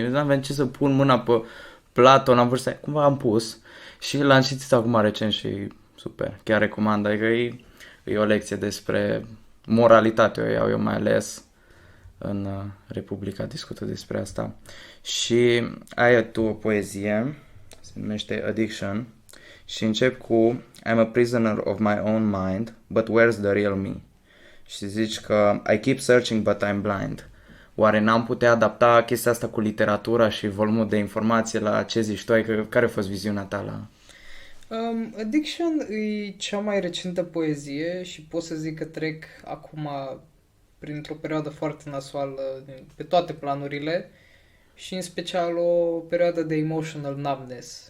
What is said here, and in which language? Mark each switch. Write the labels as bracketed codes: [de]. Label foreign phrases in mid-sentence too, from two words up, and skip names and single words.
[ro] Eu nu aveam ce să pun mâna pe Platon, am vrut să... Cumva am pus și l-am citit acum recent și super, chiar recomand. Adică e o lecție despre moralitate, o iau eu mai ales în Republica, discută despre asta. Și ai tu o poezie, se numește Addiction, și încep cu [en] I'm a prisoner of my own mind, but where's the real me? [ro] Și zici că [en] I keep searching but I'm blind. [ro] Oare n-am putea adapta chestia asta cu literatura și volumul de informație la ce zici tu? Care a fost viziunea ta la... Addiction e cea mai recentă poezie și pot să zic că trec acum printr-o perioadă foarte nasoală pe toate planurile și în special o perioadă de [en] emotional numbness.